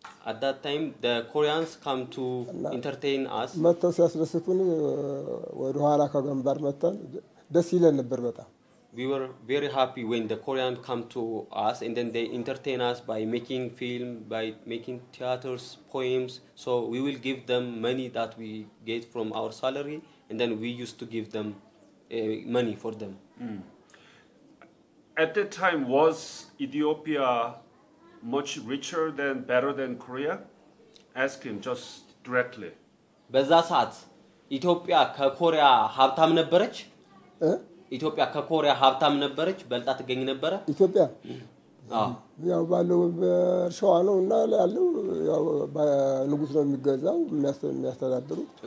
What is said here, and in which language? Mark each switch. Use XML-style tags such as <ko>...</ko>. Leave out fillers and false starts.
<en>At that time the Koreans come to entertain us</en> <am>መተው ሲያስደስቱን ወደ ኋላ ከገንባር መተን ደስ ይለን ነበር በጣም</am> <en>We were very happy when the Koreans come to us and then they entertain us by making film by making theaters poems so we will give them money that we get from our salary and then we used to give them money for them. At that time, was Ethiopia much richer than, better than Korea? Ask him just directly.</en> <am>በዛ ሰዓት ኢትዮጵያ ከኮሪያ ሀብታም ነበረች? ኢትዮጵያ ከኮሪያ ሀብታም ነበረች? በልጣ ትገኝ ነበረ? ኢትዮጵያ ያው ባለው በእርሻዋ ነው እና ያለው ያው ንጉስ ነው የሚገዛው የሚያስተዳድሩት</am>